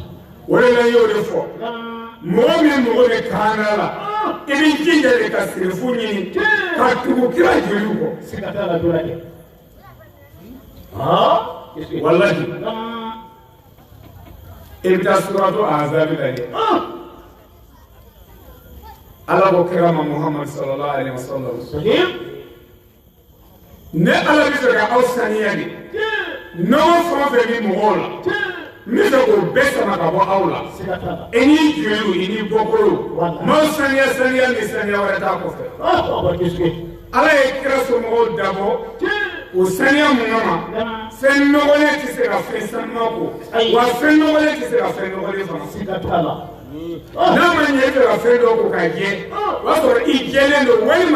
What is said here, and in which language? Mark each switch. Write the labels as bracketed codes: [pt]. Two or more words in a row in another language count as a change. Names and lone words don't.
[bm] o de la y'o de fɔ mɔgɔ min mɔgɔ bɛ kaana la i b'i jija de ka sirifu ɲini ka tugu kira jeliw kɔ sigatala dɔrɔn kɛ wallahi i bɛ taa suratu Ahzab lajɛ ala ko kira ma Muhammad [ar] صلى الله عليه وسلم [bm] ne ala bɛ fɛ ka aw saniya de nɔgɔ fɛn o fɛn bɛ mɔgɔw la n bɛ fɛ k'o bɛɛ sama ka bɔ aw la i n'i joliw i n'i bɔkolow maaw saniya ni saniya wɛrɛ t'a kɔfɛ ala ye kira somɔgɔw dabɔ o saniya mun kama fɛn nɔgɔlen tɛ se ka fɛn sanuya ko wa fɛn nɔgɔlen tɛ se ka fɛn nɔgɔlen fana n'a ma ɲɛ e fɛ ka fɛn dɔ ko ka jɛ o b'a sɔrɔ i jɛlen don walima